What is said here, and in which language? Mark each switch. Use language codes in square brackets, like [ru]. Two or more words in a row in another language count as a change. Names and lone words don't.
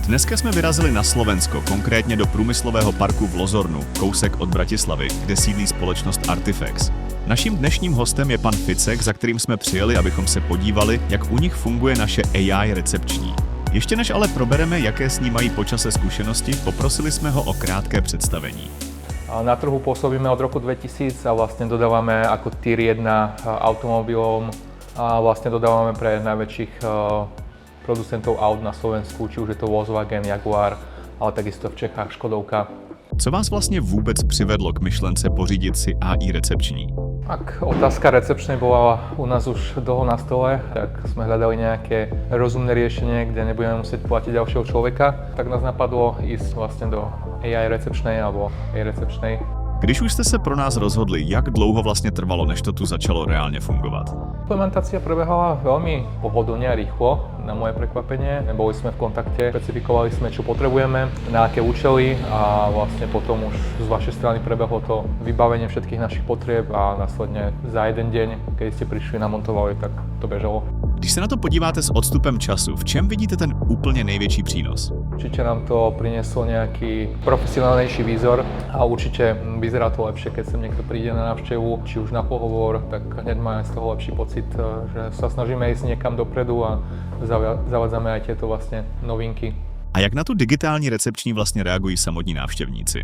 [cs] Dneska jsme vyrazili na Slovensko, konkrétně do průmyslového parku v Lozornu, kousek od Bratislavy, kde sídlí společnost Artifex. Naším dnešním hostem je pan Ficek, za kterým jsme přijeli, abychom se podívali, jak u nich funguje naše AI recepční. Ještě než ale probereme, jaké s ní mají po čase zkušenosti, poprosili jsme ho o krátké představení. [sk] Na trhu pôsobíme od roku 2000 a vlastne dodávame ako Tier 1 automobilom a vlastne dodávame pre najväčších producentov aut na Slovensku, či už je to Volkswagen, Jaguar, ale takisto v Čechách Škodovka. [cs] Co vás vlastně vůbec přivedlo k myšlence pořídit si AI recepční? [sk] Ak otázka recepčnej bola u nás už dlho na stole, tak sme hľadali nejaké rozumné riešenie, kde nebudeme musieť platiť ďalšieho človeka, tak nás napadlo ísť vlastne do AI recepčnej alebo AI recepčnej. [cs] Když už jste se pro nás rozhodli, jak dlouho vlastně trvalo, než to tu začalo reálně fungovat? [sk] Implementácia prebehala veľmi pohodlne a rýchlo, na moje prekvapenie. Boli sme v kontakte, špecifikovali sme, čo potrebujeme, na aké účely a vlastne potom už z vašej strany prebehlo to vybavenie všetkých našich potrieb a následne za jeden deň, keď ste prišli, namontovali, tak to bežalo. [cs] Když se na to podíváte s odstupem času, v čem vidíte ten úplně největší přínos? [sk] Určite nám to prinieslo nejaký profesionálnejší výzor a určite vyzerá to lepšie, keď sem niekto príde na návštevu, či už na pohovor, tak hneď máme z toho lepší pocit, že sa snažíme ísť niekam dopredu a zavádzame aj tieto vlastne novinky. [cs] A jak na tu digitální recepční vlastně reagují samotní návštěvníci?